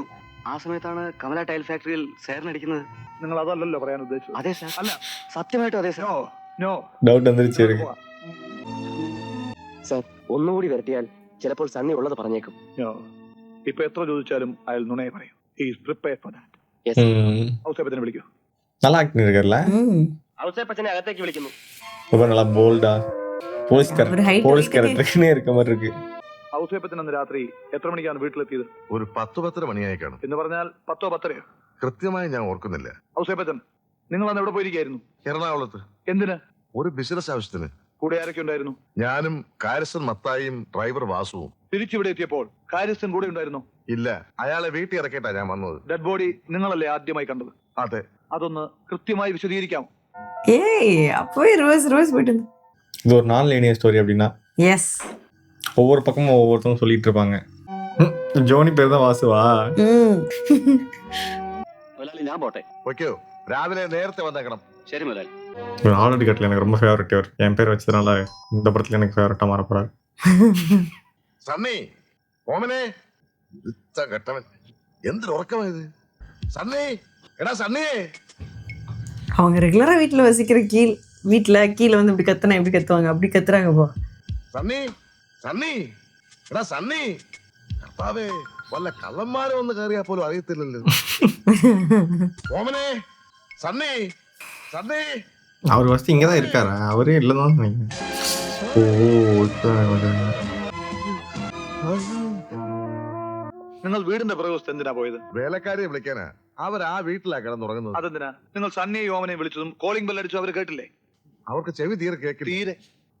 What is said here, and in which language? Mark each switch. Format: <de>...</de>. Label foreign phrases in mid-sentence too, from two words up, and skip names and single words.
<ml>ആ സമയത്താണ് കമല ടൈൽ ഫാക്ടറിയിൽ സേറിനടിക്കുന്നത്. നിങ്ങൾ അതല്ലല്ലോ പറയാൻ ഉദ്ദേശിച്ചത്. അതെ സാർ. അല്ല, സത്യമായിട്ടും അതെ സാർ. നോ. ഡൗട്ട് എന്തിരിച്ചു? സാർ ഒന്നുകൂടി വരട്ടിയാൽ ചിലപ്പോൾ സണ്ണി ഉള്ളത് പറഞ്ഞേക്കും. ഇപ്പൊ എത്ര ചോദിച്ചാലും അയാൾ നുണയെ പറയും.</ml> <en>He is prepared for that.</en> <ml>ഔസേപ്പച്ചനെ വിളിക്കൂ.</ml> <ta>நல்லா ஆக்டிங் இருக்கறல.</ta> <ml>ഔസേപ്പച്ചനെ അകത്തേക്ക് വിളിക്കുന്നു.</ml> <ta>ரொம்ப நல்லா போல்டா. போலீஸ் ஒரு height கேரக்டர்னே இருக்க மாதிரி இருக்கு.</ta> <ml>ഔസേപ്പച്ചൻ അന്ന് രാത്രി എത്ര മണിക്കാണ് വീട്ടിലെത്തിയത്? ഒരു 10-10:30 മണിയായി കാണും. എന്ന് പറഞ്ഞാൽ 10 10:30? കൃത്യമായി ഞാൻ ഓർക്കുന്നില്ല. ഔസേപ്പച്ചൻ, നിങ്ങൾ അന്ന് എവിടെ പോയിരിക്കായിരുന്നു? എറണാകുളത്ത്. എന്തിന്? ഒരു ബിസിനസ് ആവശ്യത്തിന്. കൂടെ ആരൊക്കെ ഉണ്ടായിരുന്നു? ഞാനും കാരിസൺ മത്തായിയും ഡ്രൈവർ വാസുവും. തിരിച്ചിവിടെ എത്തിയപ്പോൾ കാര്യസ്ഥൻ കൂടെ ഉണ്ടായിരുന്നോ? ഇല്ല, അയാളെ വീട്ടിൽ ഇറക്കിയിട്ടാ ഞാൻ വന്നത്.</ml> <en>dead body</en> <ml>നിങ്ങളല്ലേ ആദ്യമായി കണ്ടത്? അതെ. അതൊന്ന് കൃത്യമായി വിശദീകരിക്കാമോ?</ml> <ta>ஏய் அப்பவே ரோஸ் போயிட்டு இருந்து. இது ஒரு</ta> <en>non linear story</en> <ta>அப்படின்னா எஸ், ஒவ்வொரு பக்கமும் ஒவ்வொருத்தவங்க சொல்லிட்டு இருப்பாங்க.</ta> <ml>ജോണി പേര് தான் വാസുവാ? മുതലാളി ഞാൻ പോട്ടെ. ഓക്കേ, രാവിലെ നേരത്തെ വന്നേക്കണം. ശരി മുതലാളി.</ml> <ta>ஆல்ரெடி கட்டல எனக்கு ரொம்ப ஃபேவரட் அவர். என் பேர் வச்சதுனால இந்த படத்துல எனக்கு ஃபேவரட்டா மாற போறாரு.</ta> <ml>സണ്ണി, ഓമനെ, കെട്ടവൻ എന്തൊരു ഉറക്കമായത്. സണ്ണി, എടാ സണ്ണി.</ml> <ta>அவங்க ரெகுலரா வீட்ல வசிக்கிற கீழ வந்து இப்படி கத்துவாங்க, அப்படி கத்துறாங்க போ.</ta> <ml>സണ്ണി, സണ്ണി, എടാ സണ്ണി. കർത്താവേ, വല്ല കള്ളന്മാരെ ഒന്ന് കയറിയാ പോലും അറിയത്തില്ലല്ലോ. ഓമനെ, സണ്ണി, സണ്ണി.</ml> <ta>அவர் ஃபர்ஸ்ட் இங்க தான் இருக்காரா? அவரே இல்லதான் நினைக்கிறேன்.</ta> <ml>നിങ്ങൾ വീടിന്റെ പുറകുവശത്ത് എന്തിനാ പോയത്? വേലക്കാരിയെ വിളിക്കാനാ. അവർ ആ വീട്ടിലാ കിടന്നുറങ്ങുന്നത്. അതെന്തിനാ? നിങ്ങൾ സണ്ണിയെ ഓമനെ വിളിച്ചതും</ml> <en>calling bell</en> <ml>അടിച്ചു അവർ കേട്ടില്ലേ? അവർക്ക് ചെവി തീരെ കേൾക്കില്ല. തീരെ?</ml>